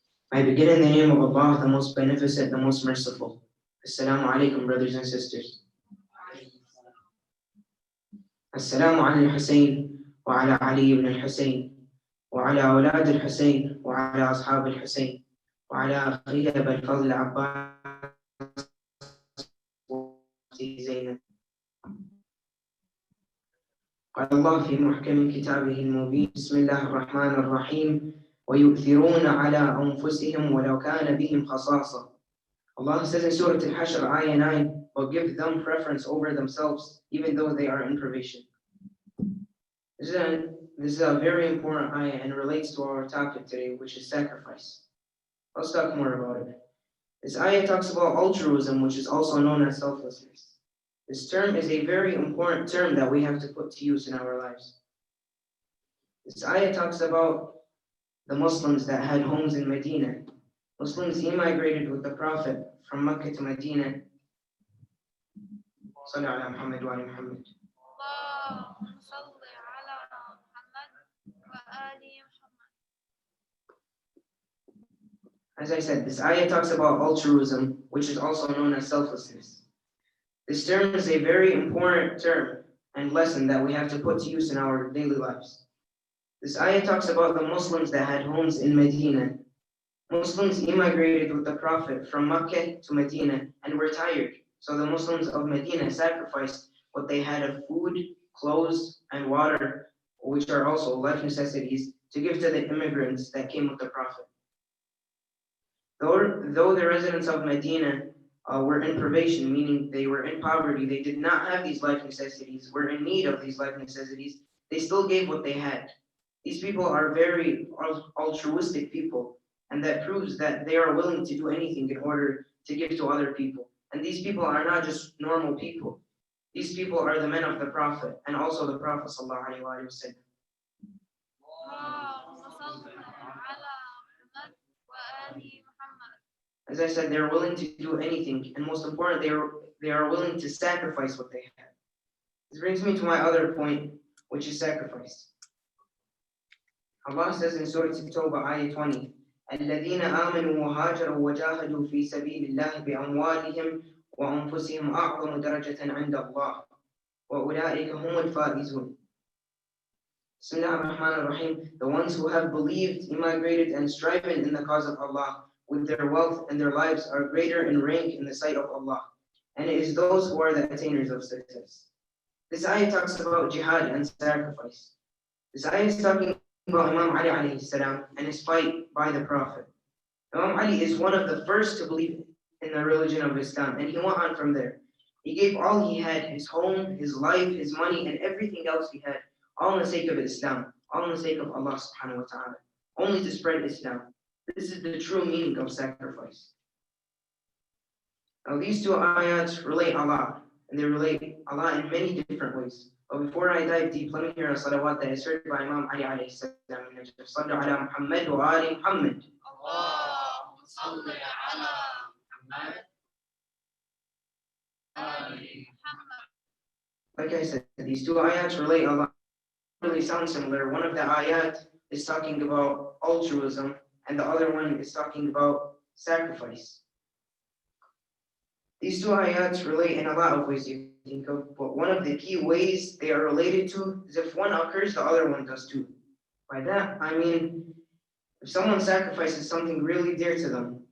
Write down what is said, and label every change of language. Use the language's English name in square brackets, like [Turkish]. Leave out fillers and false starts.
[English] I begin in the name of Allah, the most beneficent, the most merciful. [Arabic] Assalamu alaikum, [English] brothers and sisters. [Arabic] السلام على الحسين وعلى علي بن الحسين وعلى أولاد الحسين وعلى أصحاب الحسين وعلى أخيه أبا الفضل العباس زينب. قال الله في محكم كتابه المبين بسم الله الرحمن الرحيم ويؤثرون على أنفسهم ولو كان بهم خصاصة. [English] Allah says in Surah Al-Hashr, Ayah 9, but give them preference over themselves, even though they are in privation. This is a very important ayah and relates to our topic today, which is sacrifice. Let's talk more about it. This ayah talks about altruism, which is also known as selflessness. This term is a very important term that we have to put to use in our lives. This ayah talks about the Muslims that had homes in Medina. Muslims immigrated with the Prophet from Mecca to Medina. [Arabic] Salli ala Muhammad wa ali Muhammad. اللهم صل على محمد وآل محمد. [English] As I said, this ayah talks about altruism, which is also known as selflessness. This term is a very important term and lesson that we have to put to use in our daily lives. This ayah talks about the Muslims that had homes in Medina. Muslims immigrated with the Prophet from Mecca to Medina and were tired. So the Muslims of Medina sacrificed what they had of food, clothes, and water, which are also life necessities, to give to the immigrants that came with the Prophet. Though the residents of Medina were in privation, meaning they were in poverty, they did not have these life necessities, were in need of these life necessities, they still gave what they had. These people are very altruistic people, and that proves that they are willing to do anything in order to give to other people. And these people are not just normal people. These people are the men of the Prophet, and also the Prophet [Arabic] sallallahu alaihi wasallam. اللهم صل على محمد وآل محمد. [English] As I said, they are willing to do anything, and most important, they are willing to sacrifice what they have. This brings me to my other point, which is sacrifice. Allah says in Surah At-Tawbah, Ayah 20, [Arabic] الذين آمنوا وهاجروا وجاهدوا في سبيل الله بأموالهم وأنفسهم أعظم درجة عند الله وأولئك هم الفائزون. Bismillah ar-Rahman ar-Rahim. [English] The ones who have believed, immigrated, and striven in the cause of Allah with their wealth and their lives are greater in rank in the sight of Allah. And it is those who are the attainers of success. This ayah talks about jihad and sacrifice. This ayah is talking about Imam Ali [Arabic] alayhi salam [English] and his fight by the Prophet. Imam Ali is one of the first to believe in the religion of Islam, and he went on from there. He gave all he had, his home, his life, his money, and everything else he had, all in the sake of Islam, all in the sake of Allah [Arabic] subhanahu wa ta'ala, [English] only to spread Islam. This is the true meaning of sacrifice. Now these two ayats relate a lot, and they relate a lot in many different ways. But before I dive deep, let me hear a salawat that is heard by Imam Ali [Arabic] alayhi salam. Sallu ala Muhammad wa ali Muhammad. اللهم صل على محمد وآل محمد. [English] Like I said, these two ayats relate a lot. Really sound similar. One of the ayat is talking about altruism, and the other one is talking about sacrifice. These two ayats relate in a lot of ways you think of, but one of the key ways they are related to is if one occurs, the other one does too. By that, I mean, if someone sacrifices something really dear to them,